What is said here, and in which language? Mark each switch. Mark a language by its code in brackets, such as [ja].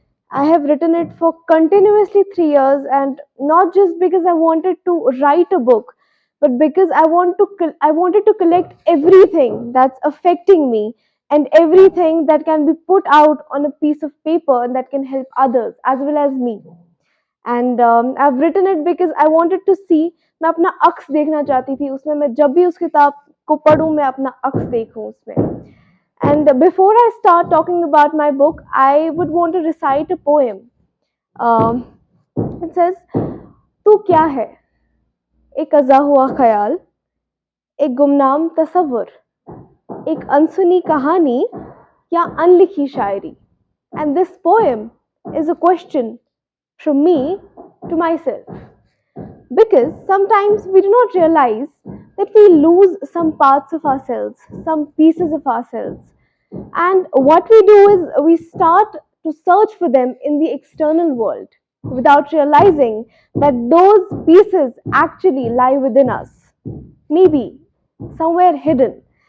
[en] I have written it for continuously 3 years, and not just because I wanted to write a book, but because I wanted to collect everything that's affecting me and everything that can be put out on a piece of paper and that can help others as well as me. And I've written it because I wanted to see. [hi] मैं अपना अक्स देखना चाहती थी उसमें मैं जब भी उस किताब को पढूं मैं अपना अक्स देखूं उसमें. [en] And before I start talking about my book, I would want to recite a poem. It says, [hi] तू क्या है? एक अज़ा हुआ ख्याल, एक गुमनाम तसव्वुर, एक अनसुनी कहानी या अनलिखी शायरी. [en] And this poem is a question from me to myself. Because sometimes we do not realize that we lose some parts of ourselves, some pieces of ourselves. And what we do is we start to search for them in the external world without realizing that those pieces actually lie within us, maybe somewhere hidden.